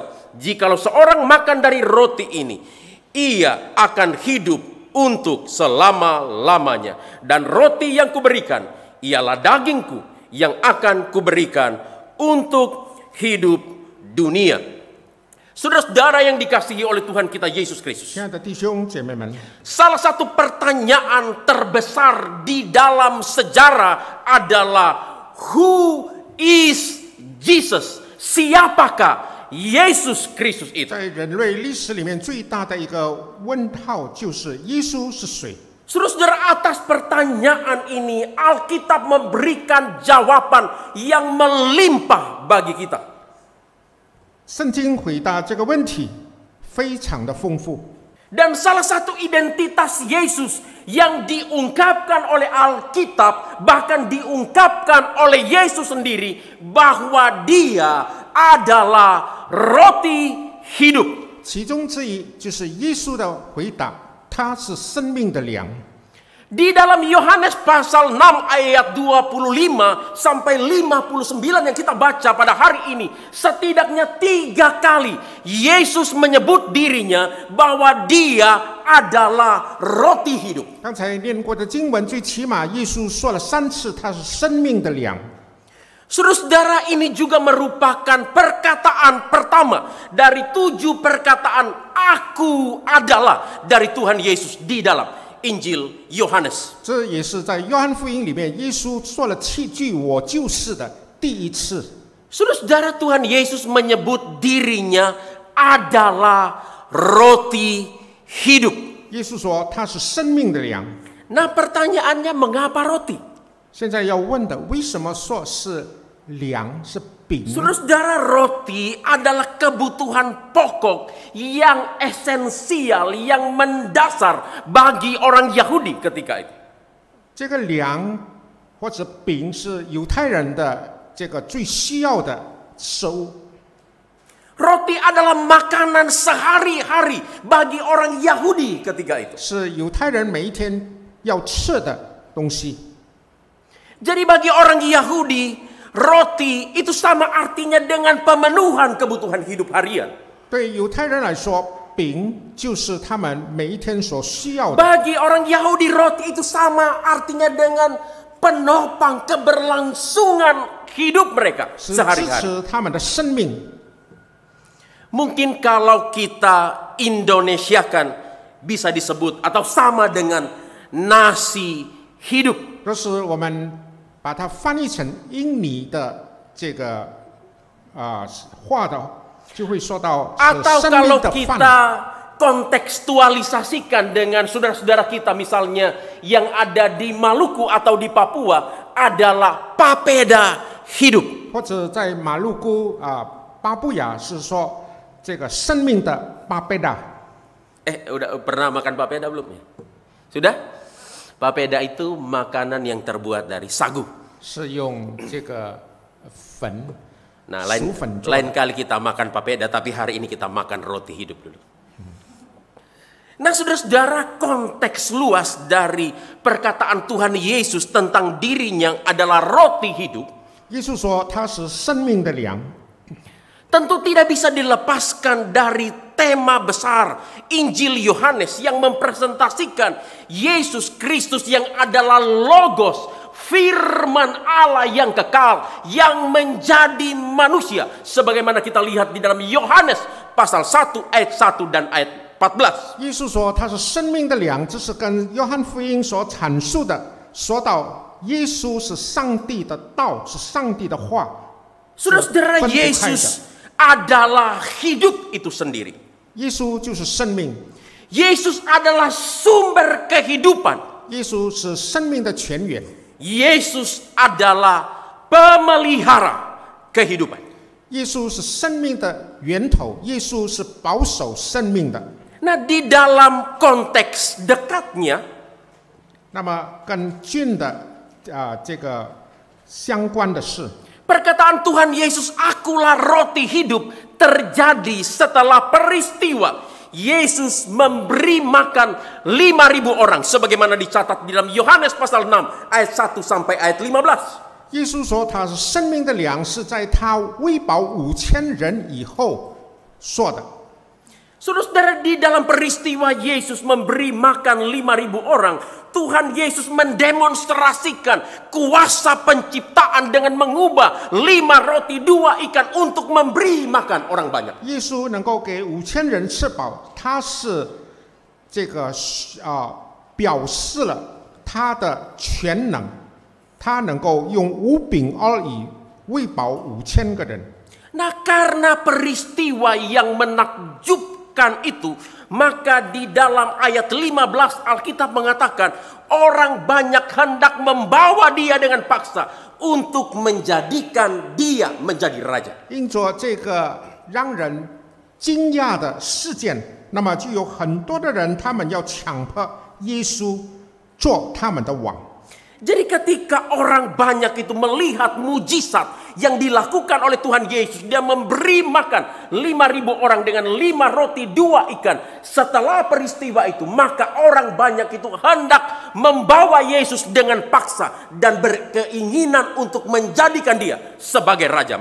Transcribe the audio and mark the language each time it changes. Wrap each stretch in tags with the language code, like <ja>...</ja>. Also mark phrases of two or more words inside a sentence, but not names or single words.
<id>Jikalau seorang makan dari roti ini, ia akan hidup untuk selama-lamanya. Dan roti yang kuberikan ialah dagingku yang akan kuberikan untuk hidup dunia. Saudara-saudara yang dikasihi oleh Tuhan kita Yesus Kristus.</id> <zh>亲爱的弟兄姐妹们，</zh> <id>Salah satu pertanyaan terbesar di dalam sejarah adalah</id> <en>who is Jesus?</en> <id>Siapakah Yesus Kristus itu?</id> <zh>在人类历史里面最大的一个问号就是耶稣是谁？</zh> <id>Saudara-saudara, atas pertanyaan ini Alkitab memberikan jawaban yang melimpah bagi kita.</id> <zh>圣经回答这个问题非常的丰富。</zh> <id>Dan salah satu identitas Yesus yang diungkapkan oleh Alkitab, bahkan diungkapkan oleh Yesus sendiri, bahwa Dia adalah roti hidup.</id> <zh>其中之一就是耶稣的回答，他是生命的粮。</zh> <id>Di dalam Yohanes pasal 6 ayat 25 sampai 59 yang kita baca pada hari ini, setidaknya 3 kali Yesus menyebut dirinya bahwa Dia adalah roti hidup.</id> <zh>刚才念过的经文，最起码耶稣说了3次，他是生命的粮。</zh> <id>Saudara-saudara, ini juga merupakan perkataan pertama dari 7 perkataan aku adalah dari Tuhan Yesus di dalam Injil Yohanes.</id> <zh>这也是在约翰福音里面，耶稣说了7句“我就是”的第一次。</zh> <id>Saudara-saudara, Tuhan Yesus menyebut dirinya adalah roti hidup.</id> <zh>耶稣说他是生命的粮。</zh> <id>Nah, pertanyaannya mengapa roti?</id> <zh>现在要问的，为什么说是粮，是</zh> <id>Saudara-saudara, roti adalah kebutuhan pokok yang esensial, yang mendasar bagi orang Yahudi ketika itu.</id> <zh>这个粮或者饼是犹太人的这个最需要的食物。</zh> <id>Roti adalah makanan sehari-hari bagi orang Yahudi ketika itu.</id> <zh>是犹太人每一天要吃的东西。</zh> <id>Jadi bagi orang Yahudi, roti itu sama artinya dengan pemenuhan kebutuhan hidup harian.</id> <zh>对犹太人来说，饼就是他们每一天所需要的。</zh> <id>Bagi orang Yahudi, roti itu sama artinya dengan penopang keberlangsungan hidup mereka</id> <zh>是支</zh> <id>sehari-hari.</id> <zh>持他们的生命。</zh> <id>Mungkin kalau kita Indonesiakan bisa disebut atau sama dengan nasi hidup.</id> <zh>若是我们把它翻译成印尼的这个话的，就会说到</zh> <id>Atau</id> <zh>是生</zh> <id>kalau</id> <zh>命的</zh> <id>kita</id> <zh>饭。</zh> <id>kontekstualisasikan dengan saudara-saudara kita misalnya yang ada di Maluku atau di Papua adalah papeda hidup.</id> <zh>或者在马路姑巴布亚是说这个生命的巴贝达。</zh> <id>Udah pernah makan papeda belum ya? Sudah? Papeda itu makanan yang terbuat dari sagu.</id> <zh>是用这个粉。</zh> <id>Nah, lain kali kita makan papeda, tapi hari ini kita makan roti hidup dulu. Nah, saudara-saudara, konteks luas dari perkataan Tuhan Yesus tentang dirinya adalah roti hidup.</id> <zh>耶稣说他是生命的粮，</zh> <id>Tentu tidak bisa dilepaskan dari tema besar Injil Yohanes yang mempresentasikan Yesus Kristus yang adalah Logos, firman Allah yang kekal, yang menjadi manusia. Sebagaimana kita lihat di dalam Yohanes pasal 1 ayat 1 dan ayat 14.</id> <zh>耶稣说他是生命的粮，这是跟约翰福音所阐述的，说到耶稣是上帝的道，是上帝的话。</zh> <id>Saudara-saudara, Yesus adalah hidup itu sendiri.</id> <zh>耶稣就是生命，</zh> <id>Yesus adalah sumber kehidupan.</id> <zh>耶稣是生命的泉源，</zh> <id>Yesus adalah pemelihara kehidupan.</id> <zh>耶稣是生命的源头，耶稣是保守生命的。</zh> <id>Nah, di dalam konteks dekatnya,</id> <zh>那么跟近的这个相关的事，</zh> <id>perkataan Tuhan Yesus, "Akulah roti hidup," terjadi setelah peristiwa Yesus memberi makan 5.000 orang sebagaimana dicatat di dalam Yohanes pasal 6 ayat 1 sampai ayat 15.</id> <zh>耶稣说他是生命的粮，是在他喂饱5000人以后说的。</zh> <id>Saudara-saudara, di dalam peristiwa Yesus memberi makan 5.000 orang, Tuhan Yesus mendemonstrasikan kuasa penciptaan dengan mengubah 5 roti 2 ikan untuk memberi makan orang banyak.</id> <zh>耶稣能够给5000人吃饱，他是这个表示了他的全能，他能够用5饼2鱼喂饱5000个人。</zh> <id>Nah, karena peristiwa yang menakjubkan itu, maka di dalam ayat 15 Alkitab mengatakan orang banyak hendak membawa dia dengan paksa untuk menjadikan dia menjadi raja.</id> <zh>因着这个让人惊讶的事件，那么就有很多的人，他们要强迫耶稣做他们的王。</zh> <id>Jadi ketika orang banyak itu melihat mujizat yang dilakukan oleh Tuhan Yesus, dia memberi makan 5.000 orang dengan 5 roti 2 ikan. Setelah peristiwa itu, maka orang banyak itu hendak membawa Yesus dengan paksa dan berkeinginan untuk menjadikan dia sebagai raja</id>